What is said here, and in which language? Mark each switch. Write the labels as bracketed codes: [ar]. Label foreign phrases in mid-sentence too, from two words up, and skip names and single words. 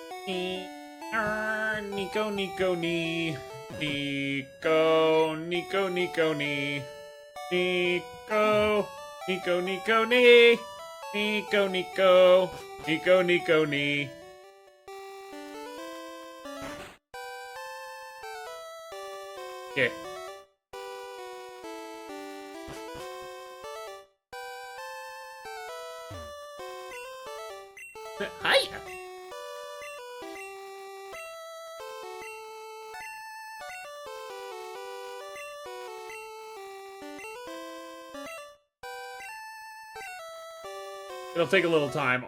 [en] Nico, Nico, nee. Nico, Nico, Nico, nee. Nico, Nico, Nico, nee. Nico, Nico, Nico, Nico, nee. Yeah. Hi. It'll take a little time.